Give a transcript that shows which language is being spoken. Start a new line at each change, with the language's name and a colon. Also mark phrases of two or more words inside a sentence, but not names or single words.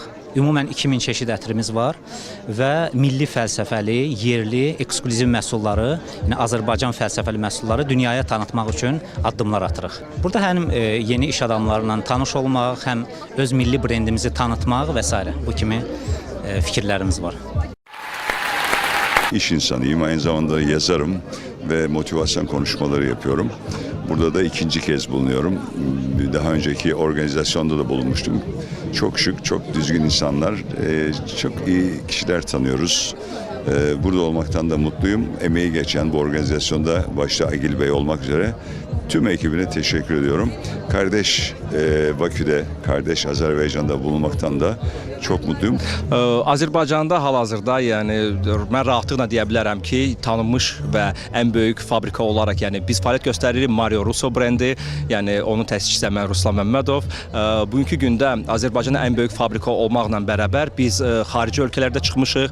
Azerbaijani: Ümumən 2000 çeşid ətirimiz var və milli fəlsəfəli, yerli, eksklüziv məhsulları, yəni Azərbaycan fəlsəfəli məhsulları dünyaya tanıtmaq üçün addımlar atırıq. Burada həm yeni iş adamlarla tanış olmaq, həm öz milli brendimizi tanıtmaq və s. bu kimi fikirlərimiz var.
Turkish: İş insanıyım, aynı zamanda yazarım ve motivasyon konuşmaları yapıyorum. Burada da ikinci kez bulunuyorum. Daha önceki organizasyonda da bulunmuştum. Çok şık, çok düzgün insanlar, çok iyi kişiler tanıyoruz. Burada olmaktan da mutluyum. Emeği geçen bu organizasyonda başta Agil Bey olmak üzere tüm ekibine teşekkür ediyorum. Kardeş Bakü'de, kardeş Azerbaycan'da bulunmaktan da çok mutluyum.
Azerbaijani: Azərbaycanda hal-hazırda, yəni mən rahatlıqla deyə bilərəm ki, tanınmış və ən böyük fabrika olaraq, yəni biz fəaliyyət göstəririk Mario Russo brendi, yəni onun təşkiçisi mən Ruslan Məmmədov. Bugünkü gündə Azərbaycanın ən böyük fabrika olmaqla bərabər biz xarici ölkələrdə çıxmışıq.